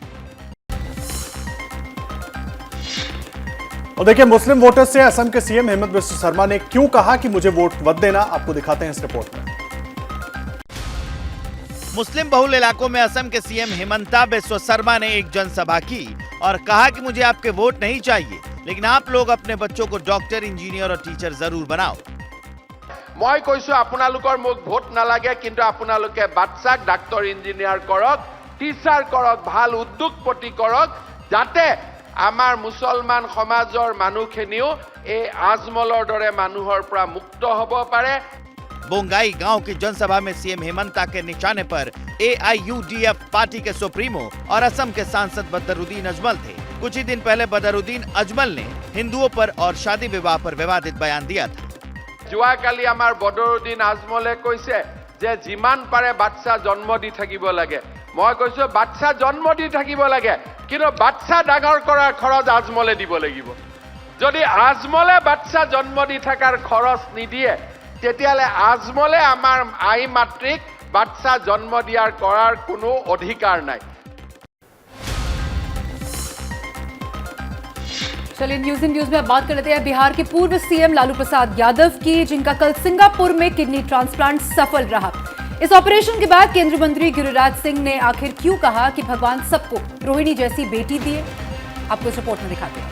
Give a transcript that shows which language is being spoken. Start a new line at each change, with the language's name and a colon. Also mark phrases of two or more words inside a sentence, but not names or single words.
Hindi: और देखिए, मुस्लिम वोटर्स से असम के सीएम हेमंत बिस्वा शर्मा ने क्यों कहा कि मुझे वोट मत देना, आपको दिखाते हैं इस रिपोर्ट में। मुस्लिम बहुल इलाकों में असम के सीएम हिमंता बिस्वा शर्मा ने एक जनसभा की और कहा कि मुझे आपके वोट नहीं चाहिए, लेकिन आप लोग अपने बच्चों को डॉक्टर, इंजीनियर और टीचर जरूर बनाओ।
Assamese: मैं কৈছো আপোনালোকৰ মোক ভোট নালাগে, কিন্তু আপোনালোকে বাচ্চাক ডাক্তৰ ইঞ্জিনিয়াৰ কৰক, টিচাৰ কৰক, ভাল উদ্যোগপতি কৰক, যাতে আমাৰ মুছলমান সমাজৰ মানুহখিনিও এই আজমলৰ দৰে মানুহৰ পৰা মুক্ত হ'ব পাৰে।
Hindi: बोंगाई गांव की जनसभा में सीएम हेमंता के निशाने पर AIUDF पार्टी के सुप्रीमो और असम के सांसद बदरुद्दीन अजमल थे। कुछ ही दिन पहले बदरुद्दीन अजमल ने हिंदुओं पर और शादी विवाह पर विवादित बयान दिया था।
Assamese: যোৱাকালি আমাৰ বদৰুদ্দিন আজমলে কৈছে যে যিমান পাৰে বাচ্চা জন্ম দি থাকিব লাগে। মই কৈছো বাচ্চা জন্ম দি থাকিব লাগে, কিন্তু বাচ্চা ডাঙৰ কৰাৰ খৰচ আজমলে দিব লাগিব। যদি আজমলে বাচ্চা জন্ম দি থাকাৰ খৰচ নিদিয়ে, তেতিয়ালে আজমলে আমাৰ আই মাতৃক বাচ্চা জন্ম দিয়াৰ কৰাৰ কোনো অধিকাৰ নাই।
Hindi: चलिए न्यूज इन न्यूज में अब बात कर लेते हैं बिहार के पूर्व सीएम लालू प्रसाद यादव की, जिनका कल सिंगापुर में किडनी ट्रांसप्लांट सफल रहा। इस ऑपरेशन के बाद केंद्रीय मंत्री गिरिराज सिंह ने आखिर क्यों कहा कि भगवान सबको रोहिणी जैसी बेटी दिए, आपको इस रिपोर्ट में दिखाते हैं।